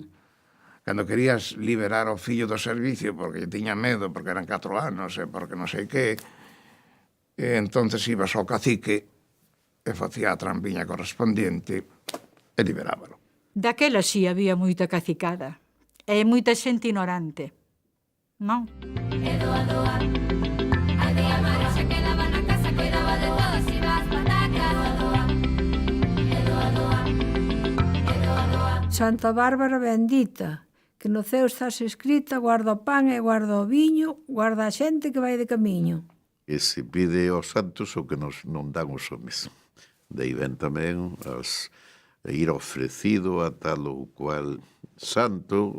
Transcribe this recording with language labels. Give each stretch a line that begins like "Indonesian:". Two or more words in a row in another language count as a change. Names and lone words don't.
Galician: Cando querías liberar o fillo do servicio porque tiña medo, porque eran 4 anos e porque non sei que, e entonces ibas ao cacique e facía a trampiña correspondiente e liberábalo. Daquela sí había moita cacicada e moita xente ignorante, non? E doa, doa, a tía Mara xa quedaba na casa, cuidaba de todos, iba as patacas, doa, e doa, doa, e doa, doa. Santa Bárbara bendita, que no ceo estás escrita, guarda o pan e guarda o viño, guarda a xente que vai de camiño. E se pide aos santos o que nos non dan os homes. Daí ven tamén ir ofrecido a tal ou cual santo.